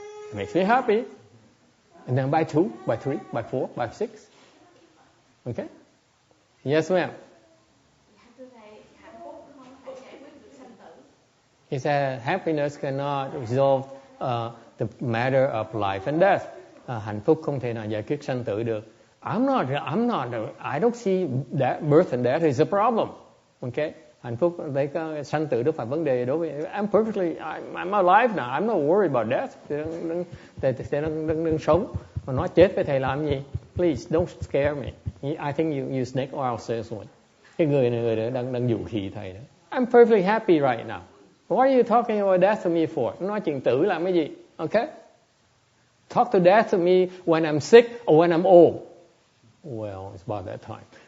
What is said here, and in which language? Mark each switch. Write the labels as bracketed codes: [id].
[en] It makes me happy. And then buy 2, buy 3, buy 4, buy 6. Okay. Yes, ma'am. He said happiness cannot resolve the matter of life and death. [vi] Hạnh phúc không thể nào giải quyết sanh tử được. [en] I don't see that birth and death is a problem. Okay. [vi] Hạnh phúc đấy cái sanh tử đó phải vấn đề đối với [en] I'm alive now. I'm not worried about death. [vi] Đừng sống mà nói chết với thầy làm gì? [en] Please don't scare me. I think you snake oil salesman. [vi] Cái người này đang dụ khỉ thầy đó. [en] I'm perfectly happy right now. What are you talking about death to me for? [vi] Nói chuyện tử làm cái gì? [en] Okay? Talk to death to me when I'm sick or when I'm old. Well, it's about that time.